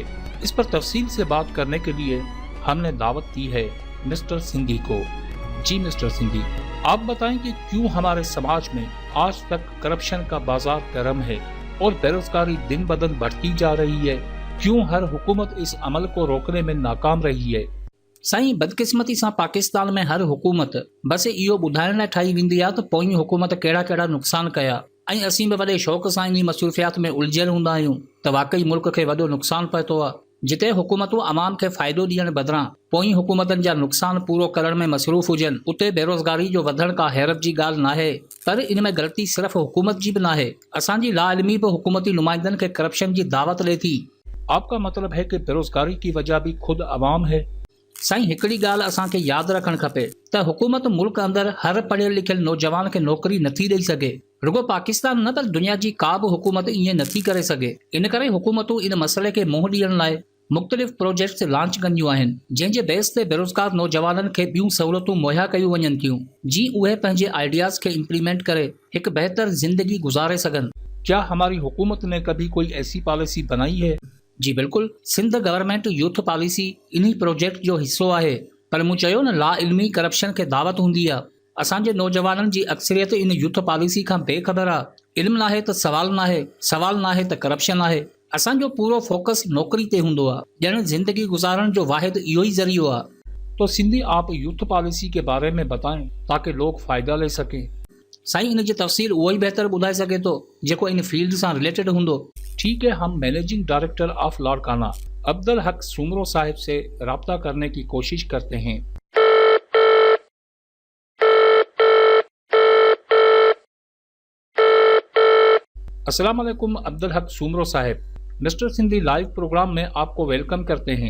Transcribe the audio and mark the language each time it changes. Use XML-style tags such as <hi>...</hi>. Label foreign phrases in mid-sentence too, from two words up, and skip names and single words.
<ur>اس پر تفصیل سے بات کرنے کے لیے ہم نے دعوت دی ہے مسٹر سندھی کو. جی مسٹر سندھی، آپ بتائیں کہ کیوں ہمارے سماج میں آج تک کرپشن کا بازار گرم ہے اور بے روزگاری دن بہ دن بڑھتی جا رہی ہے? کیوں ہر حکومت اس عمل کو روکنے میں ناکام رہی ہے?</ur> <sd>साईं, बदकिस्मती सां पाकिस्तान में हर हुकूमत बस इहो ॿुधाइण लाइ ठाही वेंदी आहे त पोईं हुकूमत कहिड़ा कहिड़ा नुक़सान कया, ऐं असीं बि वॾे शौक़ सां इन मसरूफ़ियात में उलझियल हूंदा आहियूं त वाक़ई मुल्क खे वॾो नुक़सान पहुतो आहे। जिते हुकूमतूं अवाम खे फ़ाइदो ॾियण बदिरां पोईं हुकूमतनि जा नुक़सान पूरो करण में मसरूफ़ हुजनि, उते बेरोज़गारी जो वधण का हैरत जी ॻाल्हि नाहे। पर इन में ग़लती सिर्फ़ हुकूमत जी बि नाहे, असांजी लाइल्मी बि हुकूमती नुमाइंदनि खे करप्शन जी दावत ॾिए थी।</sd> <ur>آپ کا مطلب ہے کہ بے روزگاری کی وجہ بھی خود عوام ہے?</ur> <sd>साईं, हिकिड़ी ॻाल्हि असांखे यादि रखणु खपे त हुकूमत मुल्क अंदरि हर पढ़ियल लिखियल नौजवान खे नौकरी नथी ॾेई सघे। रुगो पाकिस्तान न, पर दुनिया जी का बि हुकूमत ईअं नथी करे सघे। इन करे हुकूमतूं इन मसइले खे मुंहुं ॾियण लाइ मुख़्तलिफ़</sd> <en>projects launch</en> <sd>कंदियूं आहिनि, जंहिंजे बेस ते बेरोज़गार नौजवाननि खे ॿियूं सहूलियतूं मुहैया कयूं वञनि थियूं, जीअं उहे पंहिंजे आइडियाज़ खे इम्प्लीमेंट करे हिकु बहितर ज़िंदगी गुज़ारे सघनि।</sd> <ur>کیا ہماری حکومت نے کبھی کوئی ایسی پالیسی بنائی ہے?</ur> <sd>जी बिल्कुलु, सिंध गवर्नमेंट यूथ पॉलिसी इन्ही प्रोजेक्ट जो हिस्सो आहे। पर मूं चयो न, ला इल्मी करप्शन खे दावत हूंदी आहे। असांजे नौजवाननि जी अक्सरियत इन यूथ पॉलिसी खां बेख़बर आहे। इल्मु नाहे त सवाल नाहे, सवाल नाहे त करप्शन आहे। असांजो पूरो फोकस नौकरी ते हूंदो आहे, ॼण ज़िंदगी गुज़ारण जो वाहिद इहो ई ज़रियो आहे।</sd> <ur>تو سندھی, آپ</ur> <en>youth policy</en> <ur>کے بارے میں بتائیں تاکہ لوگ فائدہ لے سکیں.</ur> <sd>साईं, इन जी तफ़सील उहो ई बहितर ॿुधाए सघे थो जेको इन फील्ड सां रिलेटेड हूंदो।</sd> <ur>ٹھیک ہے، ہم</ur> <en>managing director of</en> <ur>لاڑکانہ عبدالحق سومرو صاحب سے رابطہ کرنے کی کوشش کرتے ہیں. السلام علیکم عبدالحق سومرو صاحب، مسٹر سندھی</ur> <en>live program</en> <ur>میں آپ کو ویلکم کرتے ہیں.</ur>